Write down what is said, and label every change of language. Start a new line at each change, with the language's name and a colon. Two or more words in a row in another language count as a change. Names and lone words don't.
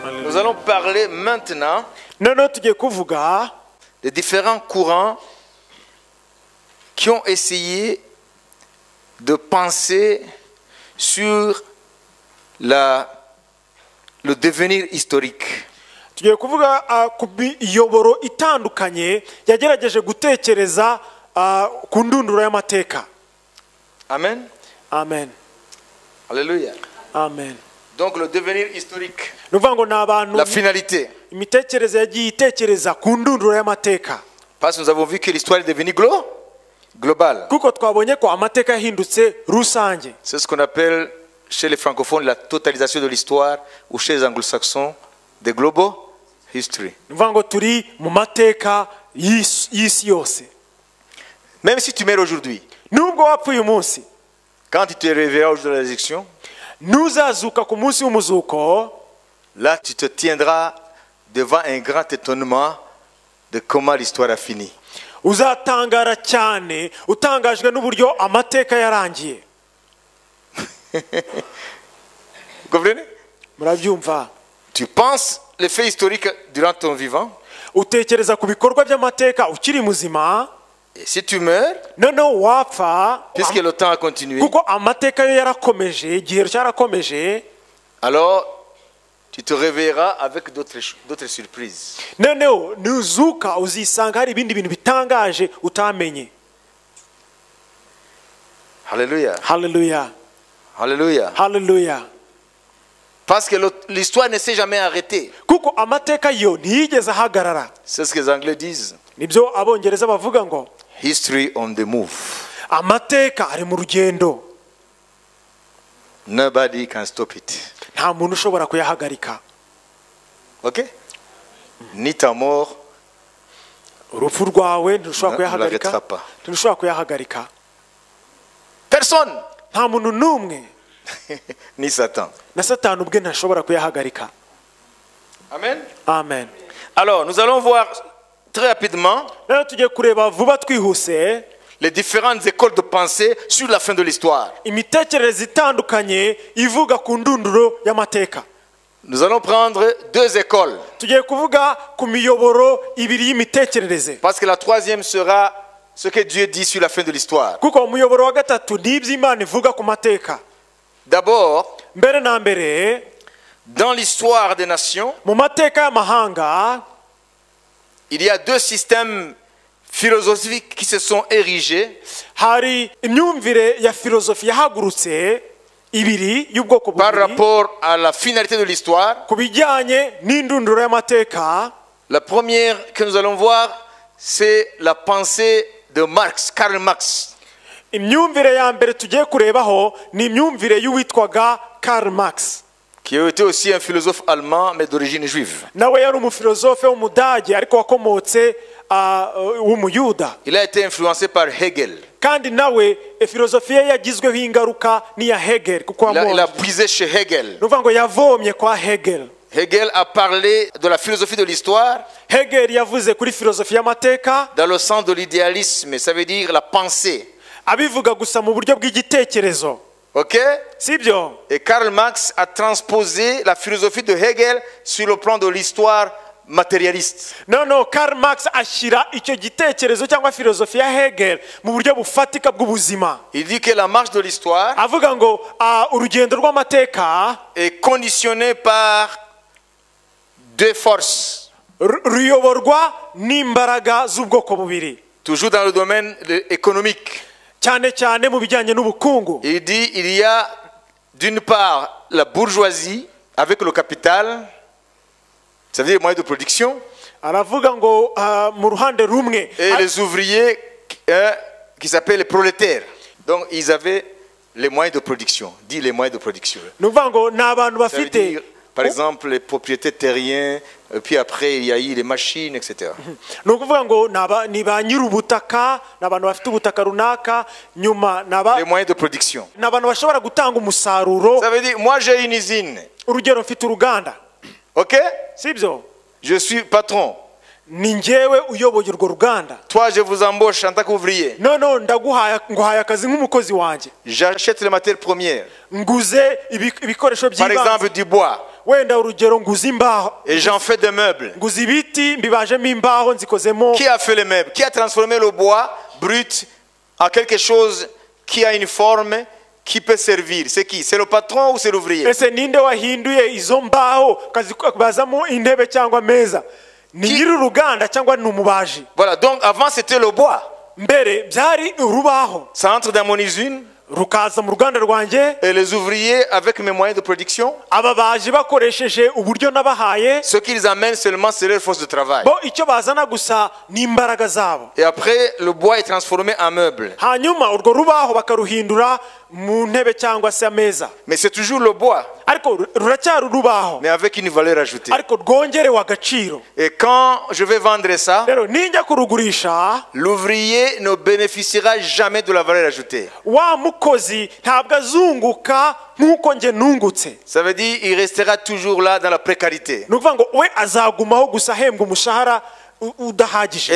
French: Nous allons parler maintenant des différents courants qui ont essayé de penser sur le devenir historique.
Kinyarwanda: tugiye kuvuga ku miyoboro itandukanye yagerageje gutekereza ku ndunduro y'amateka.
French: Amen. Amen. Alléluia. Amen. Donc le devenir historique, la finalité.
Kinyarwanda: imitekerereze yagiye itekereza ku ndunduro y'amateka.
French: Parce que nous avons vu que l'histoire est devenue globale.
Kinyarwanda: Kuko twabonye ko amateka yahindutse rusange.
French: C'est ce qu'on appelle chez les francophones la totalisation de l'histoire, ou chez les anglo-saxons
English: the global history.
Kinyarwanda: Turi mu mateka y'isi yose.
French: Même si tu meurs aujourd'hui,
Kinyarwanda: nubwo wapfuye umunsi,
French: quand tu te réveilleras au jour de la résurrection,
Kinyarwanda: nuzazuka ku munsi w'umuzuko,
French: là tu te tiendras devant un grand étonnement de comment l'histoire a fini.
Kinyarwanda: Uzatangara cyane utangajwe n'uburyo amateka yarangiye.
French: Vous comprenez?
Kinyarwanda: Murabyumva?
French: Tu penses les faits historiques durant ton vivant,
Kinyarwanda: utekereza ku bikorwa by'amateka ukiri muzima,
French: et si tu meurs,
Kinyarwanda: wapfa,
French: puisque le temps a continué,
Kinyarwanda: kuko amateka yo yarakomeje, igihe cyarakomeje,
French: alors tu te réveilleras avec d'autres surprises.
Kinyarwanda: nuzuka uzisanga hari ibindi bintu bitangaje utamenye.
French: Alléluia.
Kinyarwanda: Hallelujah.
French: Alléluia.
Kinyarwanda: Hallelujah.
French: Parce que l'histoire ne s'est jamais arrêtée.
Kinyarwanda: Kuko amateka yo ntiyigeze ahagarara.
French: C'est ce que les Anglais disent.
Kinyarwanda: Nibyo abongereza bavuga ngo
English: History on the move.
Kinyarwanda: Amateka ari mu rugendo.
English: Nobody can stop it.
Kinyarwanda: Nta muntu ushobora kuyahagarika.
French: Ok? Ni ta mort.
Kinyarwanda: Urupfu rwawe ntushobora kuyahagarika. Ntushobora kuyahagarika.
French: Personne.
Kinyarwanda: Nta muntu n'umwe.
French: Ni Satan.
Kinyarwanda: Na Satani ubwe ntashobora kuyahagarika. Amen. Amen.
French: Alors, nous allons voir très rapidement
Kinyarwanda: tugiye kureba vuba twihuse
French: les différentes écoles de pensée sur la fin de l'histoire.
Kinyarwanda: Imitekerereze itandukanye ivuga ku ndunduro y'amateka.
French: Nous allons prendre deux écoles.
Kinyarwanda: Tugiye kuvuga ku miyoboro ibiri y'imitekerereze.
French: Parce que la troisième sera ce que Dieu dit sur la fin de l'histoire.
Kinyarwanda: Kuko umuyoboro wa gatatu n'ibyo Imana ivuga ku mateka.
French: D'abord,
Kinyarwanda: mbere na mbere,
French: dans l'histoire des nations,
Kinyarwanda: mu mateka y'amahanga,
French: il y a deux systèmes philosophiques qui se sont érigés.
Kinyarwanda: Hari imyumvire ya filozofi yahagurutse ibiri y'ubwoko bubiri.
French: Par rapport à la finalité de l'histoire.
Kinyarwanda: Kubijyanye n'indunduro y'amateka.
French: La première que nous allons voir, c'est la pensée de Karl Marx.
Kinyarwanda: Imyumvire ya mbere tugiye kurebaho ni imyumvire y'uwitwaga Karl Marx,
French: qui était aussi un philosophe allemand mais d'origine juive.
Kinyarwanda: Nawe yari umufilozofe w'umudage ariko wakomotse w'umuyuda.
French: Il a été influencé par Hegel.
Kinyarwanda: Kandi nawe filozofi ye yagizweho ingaruka n'iya Hegel kuko
French: il a puisé chez Hegel.
Kinyarwanda: Nuvuga ngo yavomye kwa Hegel.
French: Hegel a parlé de la philosophie de l'histoire.
Kinyarwanda: Hegel yavuze kuri filozofi y'amateka
French: dans le sens de l'idéalisme, ça veut dire la pensée.
Kinyarwanda: Abivuga gusa mu buryo bw'igitekerezo.
French: Ok?
Kinyarwanda: Sibyo?
French: Et Karl Marx a transposé la philosophie de Hegel sur le plan de l'histoire matérialiste.
Kinyarwanda: No, Karl Marx ashyira icyo gitekerezo cyangwa filozofi ya Hegel mu buryo bufatika bw'ubuzima.
French: Il dit que la marche de l'histoire
Kinyarwanda: avuga ngo urugendo rw'amateka
French: est conditionné par deux forces.
Kinyarwanda: Ruyoborwa n'imbaraga z'ubwoko bubiri.
French: Toujours dans le domaine économique.
Kinyarwanda: Cyane mu bijyanye n'ubukungu.
French: Il dit il y a d'une part la bourgeoisie avec le capital, ça veut dire les moyens de production.
Kinyarwanda: Aravuga ngo mu ruhande rumwe.
French: Et les ouvriers qui s'appellent les prolétaires. Donc ils avaient les moyens de production. Dit les moyens de production.
Kinyarwanda: Nuvuga ngo n'abantu bafite.
French: Par exemple, les propriétés terriens, puis après il y a eu les machines, etc.
Kinyarwanda: Ni ukuvuga ngo ni ba nyir'ubutaka, n'abantu bafite ubutaka runaka, nyuma
French: les moyens de production.
Kinyarwanda: N'abantu bashobora gutanga umusaruro.
French: Ça veut dire, moi j'ai une usine.
Kinyarwanda: Urugero mfite uruganda.
French: Ok?
Kinyarwanda: Sibyo?
French: Je suis patron.
Kinyarwanda: ni njyewe uyoboye urwo ruganda.
French: Toi, je vous embauche en tant qu'ouvrier.
Kinyarwanda: None nguhaye akazi nk'umukozi wanjye.
French: J'achète les matières premières.
Kinyarwanda: Nguze ibikoresho
French: Par
Kinyarwanda: by'ibanze.
French: exemple, du bois.
Kinyarwanda: Wenda urugero nguze imbaho.
French: Et j'en fais des meubles.
Kinyarwanda: Nguze ibiti mbibajemo imbaho nzikozemo.
French: Qui a fait les meubles? Qui a transformé le bois brut en quelque chose qui a une forme qui peut servir? C'est qui? C'est le patron ou c'est l'ouvrier?
Kinyarwanda: Ese ninde wahinduye izo mbaho bazamo intebe cyangwa ameza? Ni nyiri uruganda cyangwa ni umubaji?
French: Voilà, donc avant c'était le bois.
Kinyarwanda: Mbere byari urubaho.
French: Ça entre dans mon usine.
Kinyarwanda: Rukaza mu ruganda rwanjye.
French: Et les ouvriers, avec mes moyens de production,
Kinyarwanda: Ababaji bakoresheje uburyo nabahaye.
French: ce qu'ils amènent seulement, c'est leur force de travail.
Kinyarwanda: Bo icyo bazana gusa ni imbaraga zabo.
French: Et après, le bois est transformé en meuble.
Kinyarwanda: Hanyuma urwo rubaho bakaruhindura mu ntebe cyangwa se ameza.
French: Mais c'est toujours le bois,
Kinyarwanda: Ariko ruracyari urubaho.
French: mais avec une valeur ajoutée.
Kinyarwanda: Ariko rwongerewe agaciro.
French: Et quand je vais vendre ça,
Kinyarwanda: Rero ninjya kurugurisha,
French: l'ouvrier ne bénéficiera jamais de la valeur ajoutée.
Kinyarwanda: wa mukozi ntabwo azunguka nk'uko nge nungutse.
French: Ça veut dire qu'il restera toujours là dans la précarité.
Kinyarwanda: Ni ukuvuga ngo we azagumaho gusa ahembwa umushahara udahagije.